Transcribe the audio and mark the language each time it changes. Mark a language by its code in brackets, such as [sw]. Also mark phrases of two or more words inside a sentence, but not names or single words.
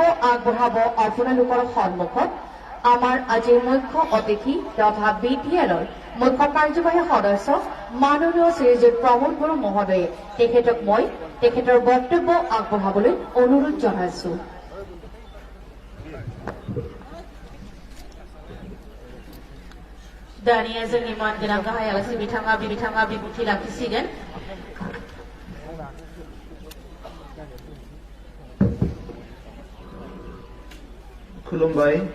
[as] আগবঢ়াব আপোনালোকৰ সন্মুখত আমাৰ আজিৰ মুখ্য অতিথি তথা BTLৰ মুখ্য কাৰ্যবাহী সদস্য মাননীয় শ্ৰীযুত প্ৰমোদ বড়ো মহোদয়ে। তেখেতক মই তেখেতৰ বক্তব্য আগবঢ়াবলৈ অনুৰোধ জনাইছো। [brx] दानिया जोंनि मानगोनां गाहाय आलासि बिथाङा बिबुंथि लाखिसिगोन। खुलुमबाय।